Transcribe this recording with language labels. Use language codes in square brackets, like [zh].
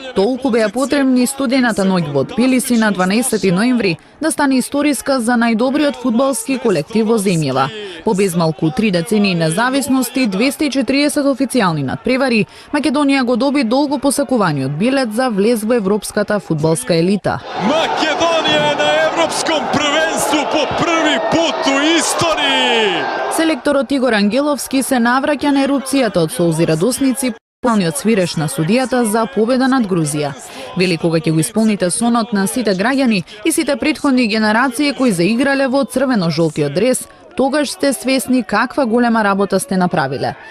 [mk] Толку беа потребни студената ноќ во Тбилиси на 12 ноември да стане историска за најдобриот фудбалски колектив во земјава. По безмалку 3 децении независност и 240 официјални надпревари, Македонија го доби долго посакуваниот билет за влез во европската фудбалска елита. [sr] Македонија е на европском првенству по први пат у исторiji! [mk] Селекторот Игор Ангеловски се навраќа на еруцијата од солзи радосници, планиот свиреш на судијата за победа над Грузија. Вели кога ќе го исполните сонот на сите граѓани и сите претходни генерации кои заиграле во црвено-жолтиот дрес, тогаш сте свесни каква голема работа сте направиле.